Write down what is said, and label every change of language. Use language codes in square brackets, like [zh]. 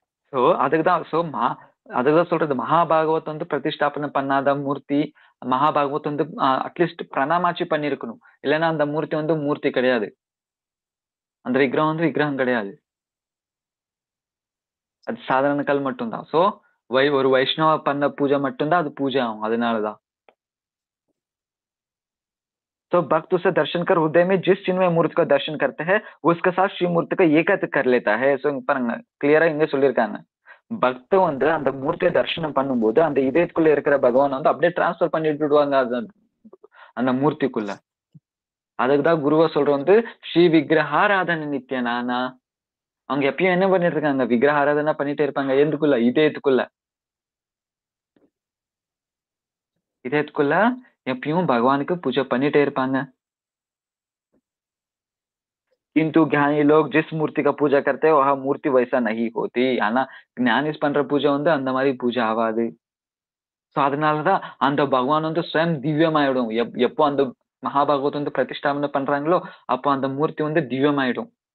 [ta] So அதுக்குதான் சொல்றது மகாபாகவத் வந்து பிரதிஷ்டாபனை பண்ணாத மூர்த்தி, மகாபாகவத் வந்து அட்லீஸ்ட் பிரணாமாச்சு பண்ணிருக்கணும். இல்லைன்னா அந்த மூர்த்தி வந்து மூர்த்தி கிடையாது. அந்த விக்கிரகம் வந்து விக்கிரகம் கிடையாது. அது சாதாரண கல் மட்டும்தான். சோ ஒரு வைஷ்ணவ பண்ண பூஜை மட்டும்தான் அது பூஜை ஆகும். அதனாலதான். [hi] तो भक्त उसे दर्शन कर हृदय में जिस चिन्मय मूर्ति का दर्शन करते हैं उसके साथ श्री मूर्ति का ஏகத்து कर लेता है. [ta] சோ பாருங்க, கிளியரா இங்க சொல்லியிருக்காங்க. பக்த வந்து அந்த மூர்த்தியை தரிசனம் பண்ணும்போது அந்த இதயத்துக்குள்ள இருக்கிற பகவான் வந்து அப்படியே டிரான்ஸ்பர் பண்ணி விட்டுடுவாங்க அந்த மூர்த்திக்குள்ள. அதுக்குதான் குருவா சொல்ற வந்து ஸ்ரீ விக்கிரகாராதன நித்யனானா. அவங்க எப்பயும் என்ன பண்ணிட்டு இருக்காங்க? விக்கிரக ஆராதனை பண்ணிட்டே இருப்பாங்க. எதுக்குள்ள? இதயத்துக்குள்ள எப்பயும் பகவானுக்கு பூஜை பண்ணிட்டே இருப்பாங்க. [hi] किंतु ज्ञानी लोग जिस मूर्ति का पूजा करते हैं वह मूर्ति वैसा नहीं होती. [ta] ஆனா ஞானிஸ் பண்ற பூஜை வந்து அந்த மாதிரி பூஜை ஆகாது. சோ அதனாலதான் அந்த பகவான் வந்து ஸ்வயம் திவ்யமாயிடும். எப்போ அந்த மகாபாகவத் வந்து பிரதிஷ்டாபனை பண்றாங்களோ அப்போ அந்த மூர்த்தி வந்து திவ்யமாயிடும்.